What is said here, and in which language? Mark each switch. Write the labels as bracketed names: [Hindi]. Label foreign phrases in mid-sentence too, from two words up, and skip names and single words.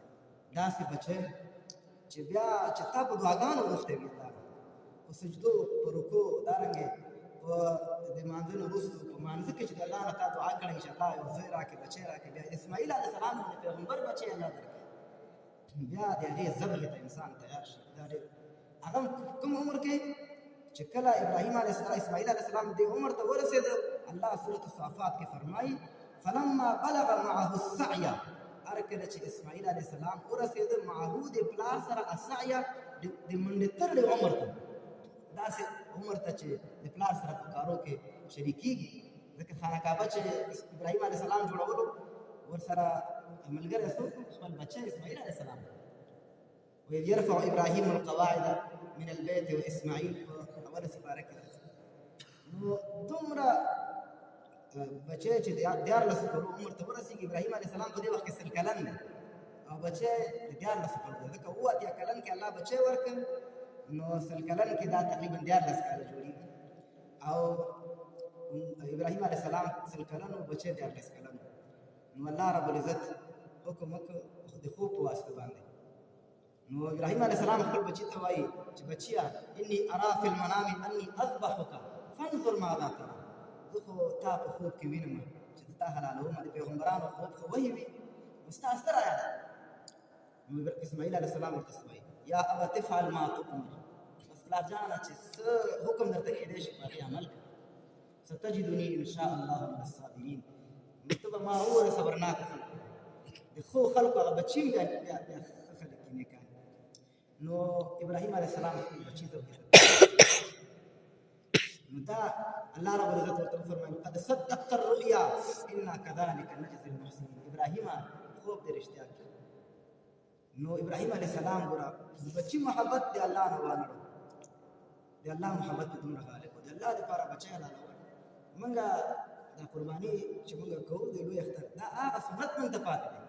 [Pashto] داسې بچی چې بیا چې تا په دعاګانو غوښتی وي الله په سجدو په رکوع دارنګې په د مانځه نه وروستو په مانځه کې چې د الله نه تا دعا کړې چې الله یو زوی راکړي بچی راکړي. بیا اسماعیل علیه السلام باندې پیغمبر بچی الله درکړي. بیا د هغې ذبحې ته انسان تیار شي. دا ډېر هغه کوم عمر کې چې کله ابراهیم علیه السلام اسماعیل علیه السلام دې عمر ته ورسېده الله سورة الصافات کې فرمایي [Arabic] فلما بلغ معه السعي، [Pashto] هر کله چې اسماعیل علیه السلام ورسېده معه د پلار سره السعي د منډې ترلې عمر ته، داسې عمر ته چې د پلار سره په کارو کې شریکېږي. ځکه خانه کعبه چې ابراهیم علیه السلام جوړولو ورسره ملګری څوک خپل بچی اسماعیل علیه السلام. [Arabic] وإذ يرفع إبراهيم القواعد من البيت وإسماعيل [Pashto] په اوله سپاره کې نو دومره بچی چې د 14 کلو عمر ته ورسېږي. ابراهیم علیه السلام په دې وخت کې 100 کلن دی او بچی د 14 کلو دی. ځکه 87 کلن کې الله بچی ورکړ، نو 100 کلن کې دا تقریبا 14 کاله جوړېږي. او ابراهیم علیه السلام 100 کلن او بچی 14 کلن. نو الله رب العزت حکم وکړ د خوب په واسطه باندې. نو ابراهیم علیه السلام خپل بچی ته وایي چې بچیا [Arabic] انی ارا فی المنام انی اذبحک فانظر ماذا ترى. [Pashto] زه خو تا په خوب کې وینم چې تا حلالوم. د پیغمبرانو خوب خو وحی وي نو ستا څه رایه ده؟ نو اسماعیل علیه السلام ورته وایي [Arabic] یا ابت افعل ما تؤمر، [Pashto] بس پلار جانه چې څه حکم درته کېدی شي په هغې عمل کړه. [Arabic] ستجدني ان شاء الله من الصابرین. [Pashto] نو ته به ما ووایې صبرناکه خلک د ښو خلکو هغه بچي هم بیا ښه خلک دي نیکان. نو ابراهیم علیه السلام خپل بچي ذبح کړ. نو دا الله رب العزت ورته وفرمایل [Arabic] قد صدقت الرؤیا انا كذلك نجزي المحسنین. [Pashto] ابراهیم خوب دې رښتیا کړ. نو ابراهیم علیه السلام ګوره د بچي محبت د الله نه وانهړو. د الله محبت په دومره غالب و. د الله دپاره بچی حلالول موږ دا قرباني چې موږ کوو د لوی اختر دا هغه سنت موږ ته پاتې دی.